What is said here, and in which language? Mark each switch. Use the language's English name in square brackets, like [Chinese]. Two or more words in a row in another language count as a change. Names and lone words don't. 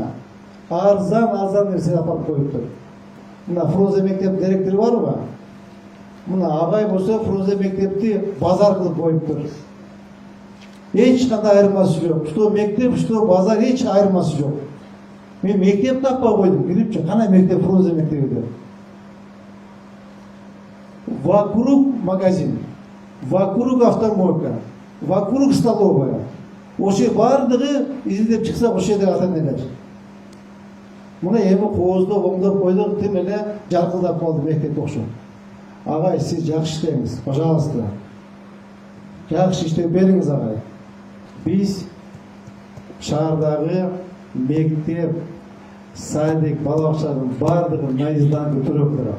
[Kyrgyz] Арзан нерсе апарып коюптур. Мына Фрунзе мектеп директору барбы? Мына агай болсо Фрунзе мектепти базар кылып коюптур. Эч кандай айырмасы жок. Что мектеп, что базар, эч айырмасы жок. Мен мектеп таппай койдум, кирипчи, кана мектеп Фрунзе мектеби деп. [Russian] Вокруг магазин, вокруг автомойка, вокруг столовая. [Kyrgyz] Ошо бардыгы изилдеп чыксак ошо жерде ата-энелер. Мына эми кооздоп, оңдоп койдук, тим эле жаркылдап калды мектеп окшоп. Агай, сиз жакшы иштеңиз, пожалуйста. Жакшы иштеп бериңиз, агай. Биз шаардагы мектеп, садик, бала бакчанын бардыгын наизданды төрөп турат.